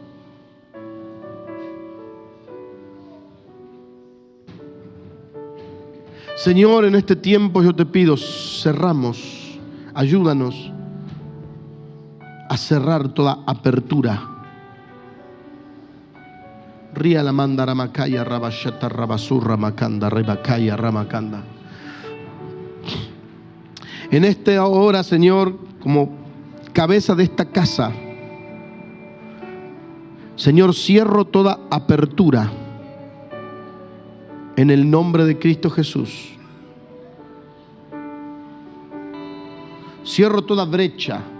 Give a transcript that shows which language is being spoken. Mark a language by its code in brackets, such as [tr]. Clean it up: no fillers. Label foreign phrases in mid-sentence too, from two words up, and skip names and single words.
[es] Señor, en este tiempo yo te pido, cerramos, ayúdanos a cerrar toda apertura. Ría la manda ramakaya rabashata rabasurra makanda rebakaya ramakanda. En esta hora, Señor, como cabeza de esta casa, Señor, cierro toda apertura en el nombre de Cristo Jesús. Cierro toda brecha.